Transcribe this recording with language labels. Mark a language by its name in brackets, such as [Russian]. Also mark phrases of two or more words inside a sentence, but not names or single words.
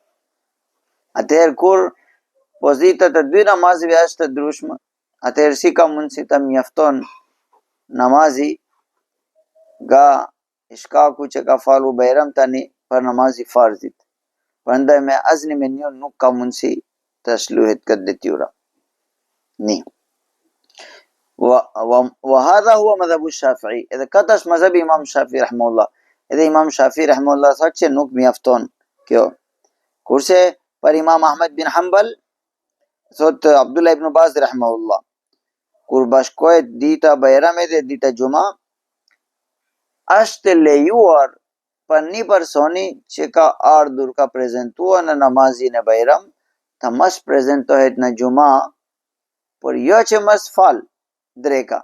[Albanian] Atëherë kur pozita të dy namazeve është e ndryshme, atëherë si ka mundësi të mjafton namazi nga shkaku që ka falur Bajram tani për namazi farzit. Prandaj me asnjë mënyrë nuk ka mundësi të shluhet këtë detyra. Ni. [Arabic] وهذا هو مذهب الشافعي. [Albanian] Edhe këtë është mazhabi Imam Shafi'i rahimahullah. Edhe Imam Shafi'i rahimahullah thotë që nuk mjafton kjo. Kurse për Imam Ahmed bin Hanbal, thotë Abdullah ibn Baz rahimahullah, kur bashkohet dita Bajram dhe dita Gjuma, është lejuar për një personi që ka ardhur, ka prezantuar në namazin e Bajram, të mos prezantohet në Gjuma, por jo që mos fal dreka.